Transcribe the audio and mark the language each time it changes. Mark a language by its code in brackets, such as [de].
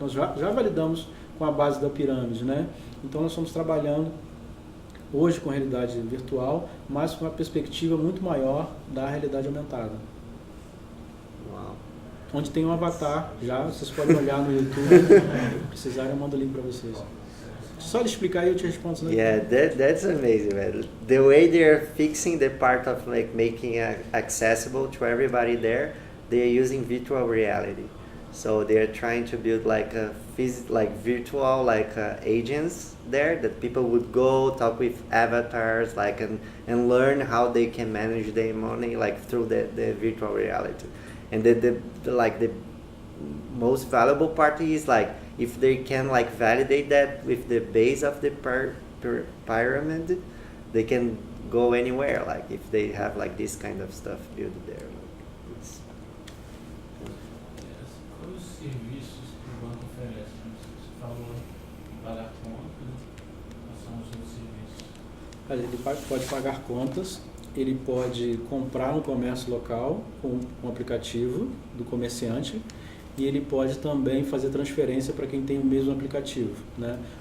[pt] Nós já validamos com a base da pirâmide, né? Então nós estamos trabalhando hoje com a realidade virtual, mas com uma perspectiva muito maior da realidade aumentada. Wow. Onde tem um avatar, já vocês podem olhar no YouTube, se precisarem eu mando o link para vocês. Só de explicar aí eu te respondo. Né? [en] Yeah, that's amazing, man. The way they're fixing the part of like making it accessible to everybody there, they're using virtual reality. So they're trying to build like virtual agents there that people would go talk with avatars like and learn how they can manage their money like through the virtual reality. And the most valuable part is like if they can like validate that with the base of the pyramid, they can go anywhere, like if they have like this kind of stuff built there. Like, it's, [pt] Quais os serviços que o banco oferece? Você falou em pagar contas, quais são os outros serviços? Ele pode pagar contas, ele pode comprar no comércio local com um aplicativo do comerciante e ele pode também fazer transferência para quem tem o mesmo aplicativo, né?